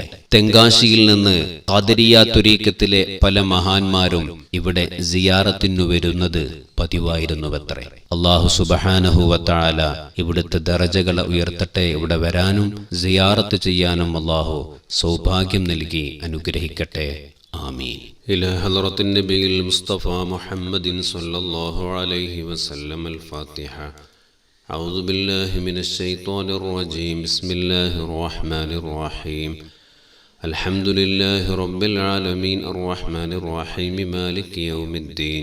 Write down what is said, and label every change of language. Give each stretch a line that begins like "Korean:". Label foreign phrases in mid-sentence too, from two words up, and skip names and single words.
Malayalam: തെങ്കാശിയിൽ നിന്ന് ഖാദിരിയ തുരീഖത്തിലെ പല മഹാന്മാരും ഇവിടെ സിയാറത്തിനു വരുന്നത് പതിവായിരുന്നുവത്രേ. അല്ലാഹു
Arabic: سبحانه وتعالى
Malayalam: ഇവിടുത്തെ ദറജകൾ ഉയർത്തട്ടെ. ഇവിടെ വരാനും സിയാറത്ത് ചെയ്യാനും അല്ലാഹു സൗഭാഗ്യം നൽകി അനുഗ്രഹിക്കട്ടെ.
Arabic: آمين. إلى حضرة النبي المصطفى محمد صلى الله عليه وسلم الفاتحة. أعوذ بالله من الشيطان الرجيم. بسم الله الرحمن الرحيم. الحمد لله رب العالمين الرحمن الرحيم مالك يوم الدين.